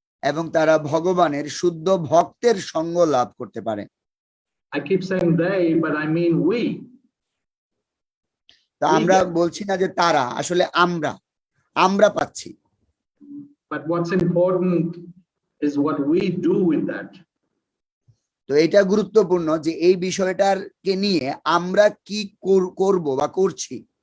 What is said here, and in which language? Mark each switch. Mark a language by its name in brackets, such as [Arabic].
[Bangla] এবং তারা ভগবানের শুদ্ধ ভক্তের সঙ্গ লাভ করতে পারে। [English] I keep saying they, but I mean we. [Bangla] তা আমরা বলছি না যে তারা, আসলে আমরা পাচ্ছি। [English] But what's important is what we do with that. [Bangla] তো এটা গুরুত্বপূর্ণ যে এই বিষয়টাকে নিয়ে আমরা কি করব বা করছি।